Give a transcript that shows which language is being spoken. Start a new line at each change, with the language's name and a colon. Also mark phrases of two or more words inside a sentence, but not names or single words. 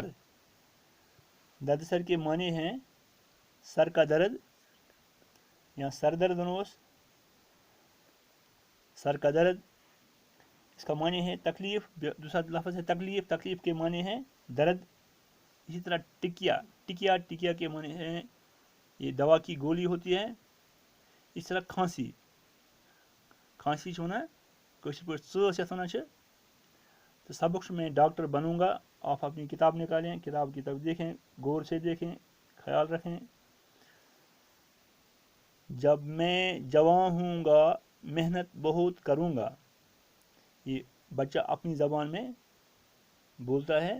Urdu: درد سر کے معنی ہیں سر کا درد یا سر درد ونوس، سر کا درد، اس کا معنی ہے تکلیف۔ دوسرا لفظ ہے تکلیف، تکلیف کے معنی ہیں درد۔ اسی طرح ٹکیا، ٹکیا کے معنی ہیں یہ دوا کی گولی ہوتی ہے۔ اس طرح کھانسی، کھانسی ہونا
Kashmiri: کشر پہ ژٲس یتھ ونان چھِ۔
Urdu: تو سبق میں ڈاکٹر بنوں گا۔ آپ اپنی کتاب نکالیں، کتاب کی طرف دیکھیں، غور سے دیکھیں، خیال رکھیں۔ جب میں جوان ہوں گا محنت بہت کروں گا، یہ بچہ اپنی زبان میں بولتا ہے۔